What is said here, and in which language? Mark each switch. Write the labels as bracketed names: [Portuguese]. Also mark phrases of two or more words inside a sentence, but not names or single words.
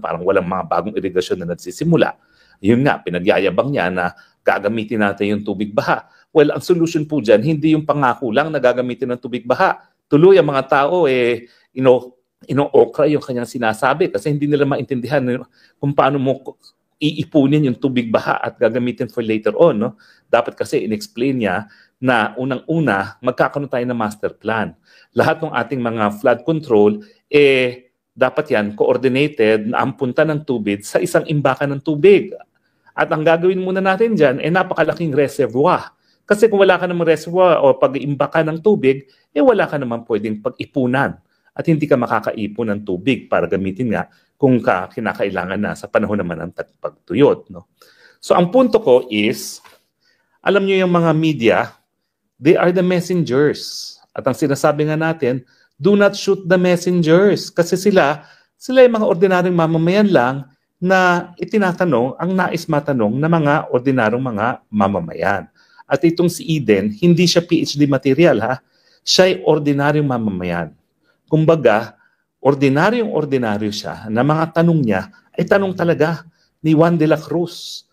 [Filipino] Parang walang mga bagong irigasyon na nagsisimula. Yun nga, pinagyayabang niya na gagamitin natin yung tubig baha. Well, ang solution po dyan, hindi yung pangako lang na gagamitin ng tubig baha. Tuloy ang mga tao, ino-okra yung kanyang sinasabi kasi hindi nila maintindihan kung paano mo iipunin yung tubig baha at gagamitin [English] for later on, [Filipino] no? Dapat kasi in-explain niya na unang-una, magkakaroon tayo ng master plan. Lahat ng ating mga flood control, dapat yan coordinated na ang punta ng tubig sa isang imbakan ng tubig. At ang gagawin muna natin dyan, napakalaking reservoir. Kasi kung wala ka namang reservoir o pag-iimbaka ng tubig, wala ka naman pwedeng pag-ipunan. At hindi ka makakaipon ng tubig para gamitin nga kung kinakailangan na sa panahon naman ng pagtuyot. No? So ang punto ko is, alam niyo yung mga media, [English] they are the messengers. [Filipino] At ang sinasabi nga natin, [English] do not shoot the messengers. [Filipino] Kasi sila yung mga ordinaryong mamamayan lang na itinatanong ang nais matanong na mga ordinaryong mga mamamayan. At itong si Eden, hindi siya PhD material ha. Siya ay ordinaryong mamamayan. Kumbaga, ordinaryong-ordinaryo siya na mga tanong niya ay tanong talaga ni Juan de la Cruz.